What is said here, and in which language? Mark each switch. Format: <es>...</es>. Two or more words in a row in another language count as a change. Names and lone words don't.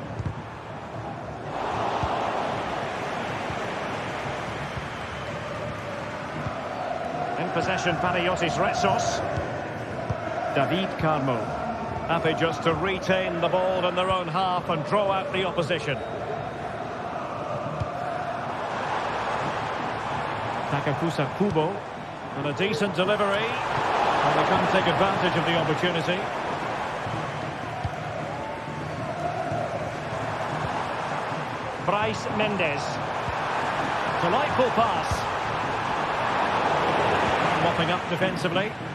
<en>In possession, Panayotis Retsos. David Carmo. Happy just to retain the ball in their own half and draw out the opposition. Takafusa Kubo, and a decent delivery, and they can't take advantage of the opportunity. Bryce Mendes, delightful pass, mopping up defensively.</en>